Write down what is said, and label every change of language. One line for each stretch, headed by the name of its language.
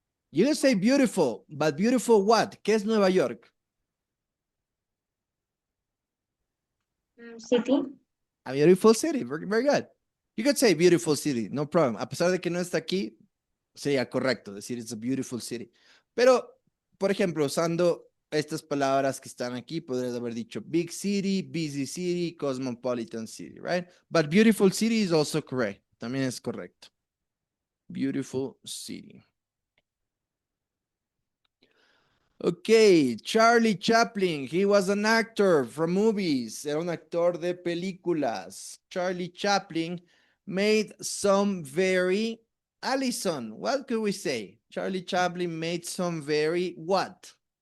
English: You say beautiful, but beautiful what?
Spanish: ¿Qué es Nueva York?
English: City. A beautiful city. Very, very good. You could say beautiful city, no problem.
Spanish: A pesar de que no está aquí, sería correcto decir
English: it's a beautiful city.
Spanish: Pero, por ejemplo, usando estas palabras que están aquí, podrías haber dicho
English: big city, busy city, cosmopolitan city, right? But beautiful city is also correct.
Spanish: También es correcto.
English: Beautiful city. Okay, Charlie Chaplin, he was an actor from movies.
Spanish: Era un actor de películas.
English: Charlie Chaplin made some very, Allison, what could we say? Charlie Chaplin made some very what?